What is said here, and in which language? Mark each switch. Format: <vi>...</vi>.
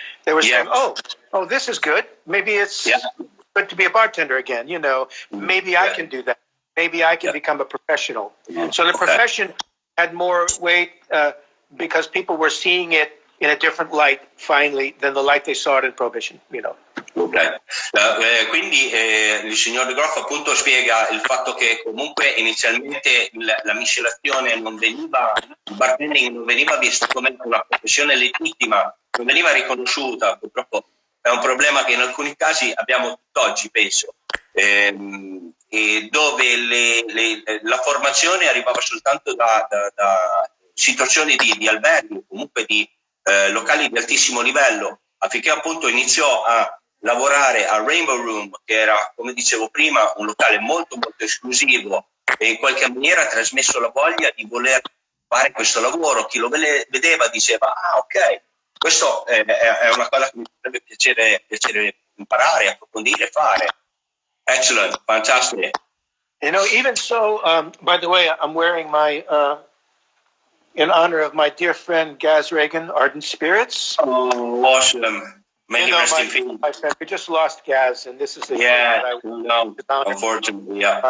<en>They were saying, oh, this is good. Maybe it's good to be a bartender again. Maybe I can do that. Maybe I can become a professional. So the profession had more weight because people were seeing it in a different light, finally, than the light they saw it in Prohibition, Okay.</en> <it>Quindi il signor DeGroff appunto spiega il fatto che comunque inizialmente la miscelazione il bartending non veniva visto come una professione legittima, non veniva riconosciuta. Purtroppo è un problema che in alcuni casi abbiamo tutt'oggi, penso, e dove la formazione arrivava soltanto da situazioni di alberghi, comunque di locali di altissimo livello, affinché appunto iniziò a lavorare al Rainbow Room, che era, come dicevo prima, un locale molto molto esclusivo, e in qualche maniera ha trasmesso la voglia di voler fare questo lavoro. Chi lo vedeva diceva, ok, questo è una cosa che mi potrebbe piacere imparare, approfondire, fare.</it> <en>Excellent, fantastic. Even so, by the way, I'm wearing my, in honor of my dear friend Gaz Reagan, Ardent Spirits. Oh, awesome. Many rest in peace. My friend, we just lost Gaz, and this is the unfortunately,</en>